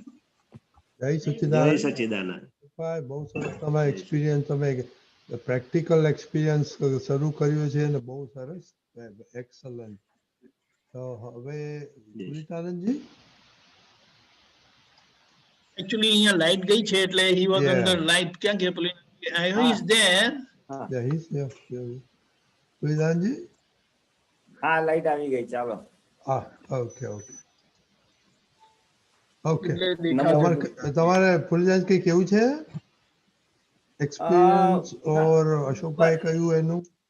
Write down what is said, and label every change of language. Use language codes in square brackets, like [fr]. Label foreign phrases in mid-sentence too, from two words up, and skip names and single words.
[gu] જય સચ્ચિદાનંદ. બહુ સરસ તમારો એક્સપિરિયન્સ, તમે [en] practical experience [gu] શરૂ કર્યું છે અને બહુ સરસ, એક્સલન્ટ. તો હવે પુનિતાનંદજી, Actually, અહીંયા લાઈટ ગઈ છે એટલે [en] he was under light. [gu] ક્યાં ગયા પેલી? [en] I know he's there. Yeah, he's there. [gu] પુનિતાનંદજી, હા, લાઈટ આવી ગઈ. ચાલો. હા, ઓકે. તમારે પુનિતાનંદ કઈ કેવું છે એક્સપિરિયન્સ, ઓર અશોકભાઈ કહ્યું એનું?